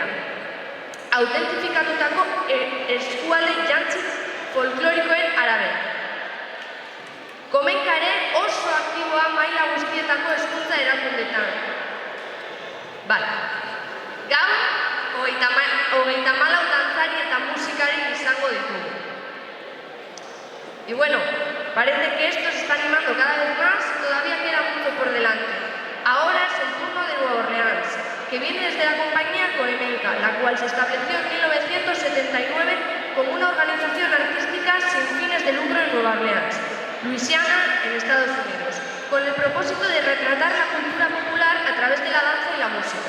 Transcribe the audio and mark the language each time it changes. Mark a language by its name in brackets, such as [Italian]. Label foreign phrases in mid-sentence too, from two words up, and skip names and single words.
[Basque] Autentifikatutako eskualde jantzi folklorikoen arabera. Komenka ere oso aktiboa maila guztietako hezkuntza erakundeetan. Gaur, 34 dantzari eta musikari izango ditugu. [Spanish] Y bueno, parece que esto se está animando cada vez más y todavía queda mucho por delante. Ahora es el turno de Nueva Orleans, que viene desde la compañía Komenka, la cual se estableció en 1979 como una organización artística sin fines de lucro en Nueva Orleans, Luisiana, en Estados Unidos, con el propósito de retratar la cultura popular a través de la danza y la música.